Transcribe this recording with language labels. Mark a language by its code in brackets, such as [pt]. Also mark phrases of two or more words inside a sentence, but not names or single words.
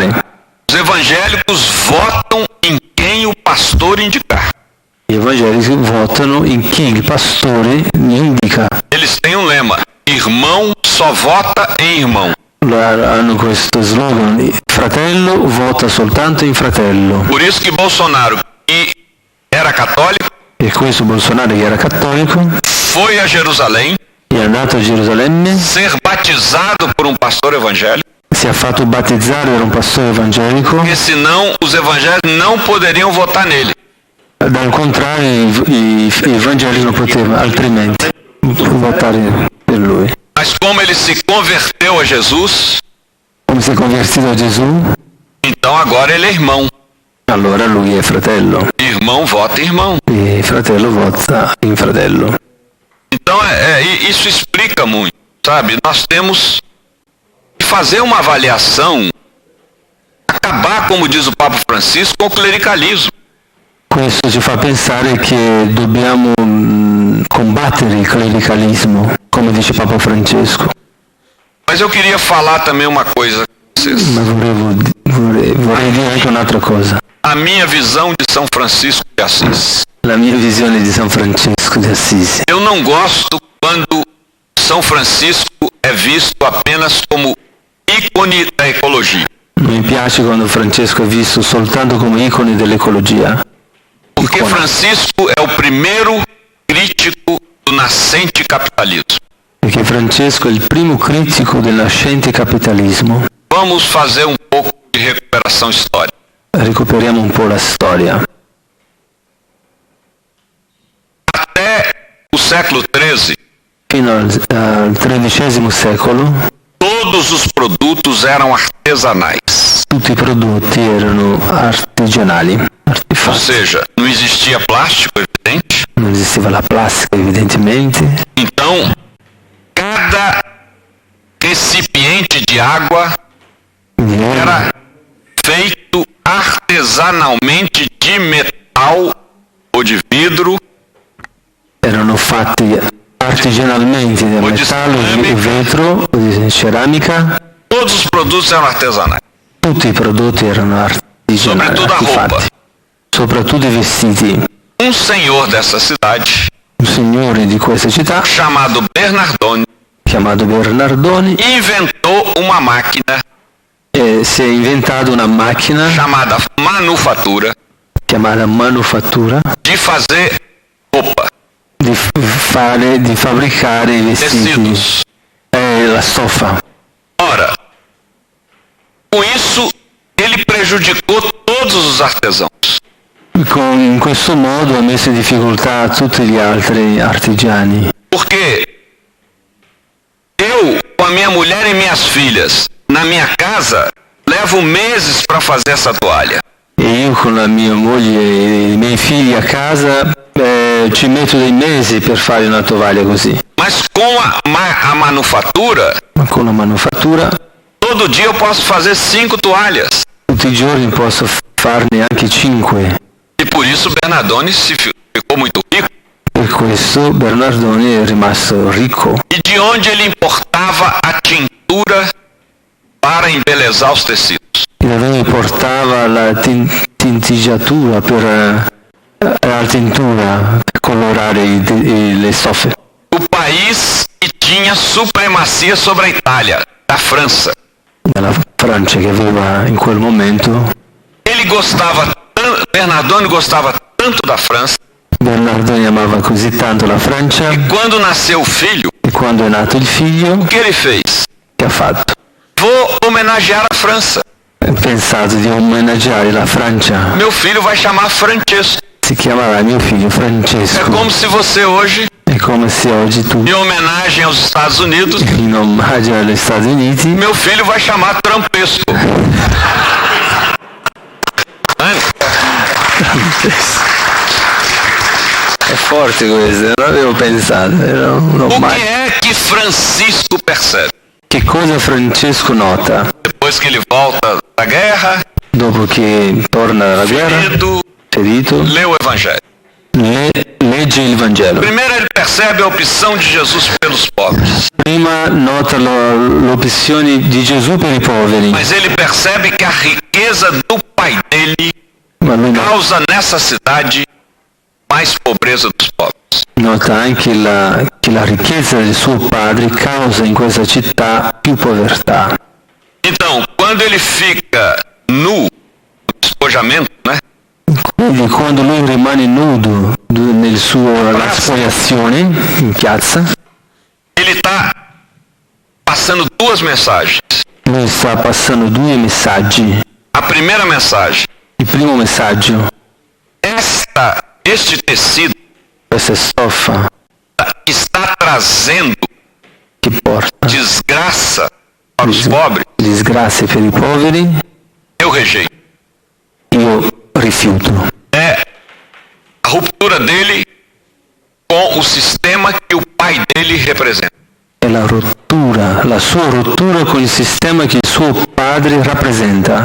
[pt] Os evangélicos votam em quem o pastor indicar. [it] Gli evangelici votano in chi il pastore gli indica. [pt] Eles têm um lema: irmão só vota em irmão. [it] Hanno questo slogan: il fratello vota soltanto in fratello. [pt] Por isso que Bolsonaro, que era católico, [it] E questo Bolsonaro, che era cattolico, [pt] foi a Jerusalém [it] è andato a Gerusalemme, [pt] ser batizado por um pastor evangélico, [it] si è fatto battezzare da un pastore evangelico. [pt] porque senão os evangélicos não poderiam votar nele. [it] Dal contrario, i evangelici non potevano altrimenti votare per lui. [pt] Mas como ele se converteu a Jesus, [it] Come si è convertito a Gesù, [pt] então agora ele é irmão. [it] allora lui è fratello. [pt] Irmão vota irmão. [it] E fratello vota in fratello. [pt] Então isso explica muito, sabe? Nós temos que fazer uma avaliação, acabar, como diz o Papa Francisco, com o clericalismo. [it] Questo ci fa pensare che dobbiamo combattere il clericalismo, come dice Papa Francesco. [pt] Mas eu queria falar também uma coisa com vocês. [it] Ma vorrei dire anche un'altra cosa. [pt] A minha visão de São Francisco de Assis. [it] La mia visione di San Francesco di Assisi. [pt] Eu não gosto quando São Francisco é visto apenas como ícone da ecologia. [it] Non mi piace quando Francesco è visto soltanto come icone dell'ecologia, [pt] Porque Francisco é o primeiro crítico do nascente capitalismo. [it] perché Francesco è il primo critico del nascente capitalismo. [pt] Vamos fazer um pouco de recuperação histórica. [it] Recuperiamo un po' la storia. [pt] Até o século XIII, [it] Fino al XIII secolo [pt] todos os produtos eram artesanais. [it] tutti i prodotti erano artigianali, [pt] Ou [it] artefatti. [pt] seja, não existia plástico, [it] evidente. Non esisteva la plastica evidentemente, [pt] Então, cada recipiente de água [it] quindi [pt] era feito artesanalmente de metal ou de vidro, [it] erano fatti artigianalmente di O di metallo, di ceramica. vetro, o di ceramica. [pt] todos os produtos eram artesanais. [it] Tutti i prodotti erano artigianali, [pt] Soprattutto a roupa. [it] artefatti. Soprattutto i vestiti. [pt] Um senhor dessa cidade, [it] Un signore di questa città, [pt] chamado Bernardone, [it] chiamato Bernardoni, [pt] inventou uma máquina [it] si è inventato una macchina [pt] chamada manufatura [it] chiamata manufattura [pt] de fazer roupa, [it] di fabbricare i vestiti, [pt] tecidos. [it] la stoffa. [pt] Ora, com isso ele prejudicou todos os artesãos. [it] In questo modo ha messo in difficoltà tutti gli altri artigiani. [pt] Porque eu, com a minha mulher e minhas filhas, na minha casa, levo meses para fazer essa toalha. [it] E io con la mia moglie e i miei figli a casa ci metto dei mesi per fare una tovaglia così. [pt] Mas com a manufatura, [it] Ma con la manufattura [pt] todo dia eu posso fazer 5 toalhas. [it] tutti i giorni posso farne anche 5. [pt] E por isso Bernardone ficou muito rico. [it] Per questo Bernardoni è rimasto ricco. [pt] E de onde ele importava a tintura para embelezar os tecidos? [it] E da dove portava la tinteggiatura per la tintura per colorare le stoffe. [pt] O país que tinha supremacia sobre a Itália, da França. [it] Dalla Francia che aveva in quel momento. [pt] Ele gostava tanto, Bernardone gostava tanto da França [it] Bernardone amava così tanto la Francia [pt] que quando nasceu o filho, [it] e quando è nato il figlio, [pt] o que ele fez? [it] che ha fatto? [pt] Vou homenagear a França. [it] Ha pensato di omaggiare la Francia. [pt] Meu filho vai chamar Francesco. [it] Si chiamerà mio figlio [pt] É [it] Francesco. [pt] como se você hoje, [it] È come se oggi tu, [pt] em homenagem aos Estados Unidos, [it] in omaggio agli Stati Uniti, [pt] meu filho vai chamar Trumpesco. [it] è forte questo, non avevo pensato, era un [pt] O [it] omaggio. [pt] que é que Francisco percebe? [it] Che cosa Francesco nota [pt] Depois que ele volta da guerra, [it] dopo che torna dalla guerra, ferito, [pt] lê o Evangelho. [it] legge il Vangelo. [pt] Primeiro ele percebe a opção de Jesus pelos pobres, [it] Prima nota l'opzione di Gesù per i poveri, [pt] mas ele percebe que a riqueza do pai dele [it] ma lui [pt] causa nessa cidade mais pobreza dos pobres. [it] nota anche che la ricchezza del suo padre causa in questa città più povertà. [pt] Então, quando ele fica nu, no despojamento, né? [it] Quindi quando lui rimane nudo nella spoliazione in piazza, [pt] Ele está passando duas mensagens. [it] lui sta passando due messaggi. [pt] A primeira mensagem: [it] Il primo messaggio, [pt] este tecido [it] questa stoffa [pt] está trazendo [it] che porta [pt] desgraça para os pobres, [it] disgrazie per i poveri, [pt] eu rejeito. [it] io rifiuto. [pt] É a ruptura dele com o sistema que o pai dele representa. [it] È la sua rottura con il sistema che il suo padre rappresenta.